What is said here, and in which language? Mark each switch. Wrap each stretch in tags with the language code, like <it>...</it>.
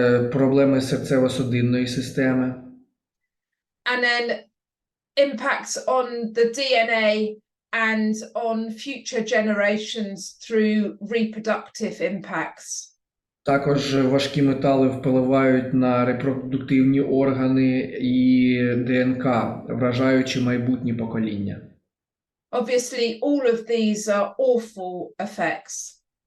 <uk>Проблеми серцево-судинної системи.</uk> <en>And then impacts on the DNA and on future generations through reproductive impacts.</en> <uk>Також важкі метали впливають на репродуктивні органи і ДНК, вражаючи майбутні покоління.</uk> <en>Obviously, all of these are awful effects.</en>